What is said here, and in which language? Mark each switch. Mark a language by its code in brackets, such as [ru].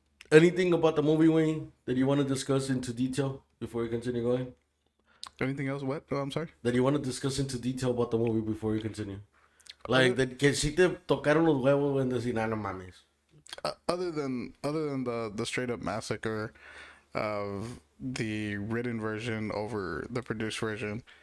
[en] Anything about the movie, Wayne, that you want to discuss into detail before we continue going? Anything else? What? Oh, I'm sorry. That you want to discuss into detail about the movie before we continue? [es] Like, que si te tocaron los huevos, güey, decir, no mames. [en] Other than the straight up massacre of the written version over the produced version.